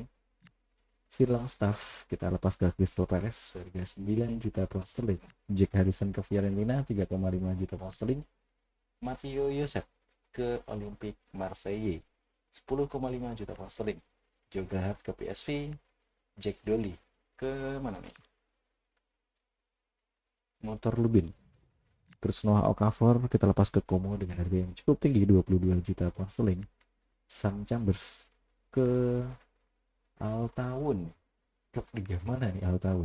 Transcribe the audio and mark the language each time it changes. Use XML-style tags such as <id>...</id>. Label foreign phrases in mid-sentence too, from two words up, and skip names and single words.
<id>Silang Staff kita lepas ke Crystal Palace harga 9 juta pound sterling. Jack Harrison ke Fiorentina 3,5 juta pound sterling. Matteo Josep ke Olympique Marseille 10,5 juta pound sterling. Joe Hart ke PSV. Jack Dolly ke mana nih? Motor Lubin. Terus Noah Okafor kita lepas ke Como dengan harga yang cukup tinggi 22 juta pound sterling. Sam Chambers ke Altaun. Klub liga mana nih Altaun?</id>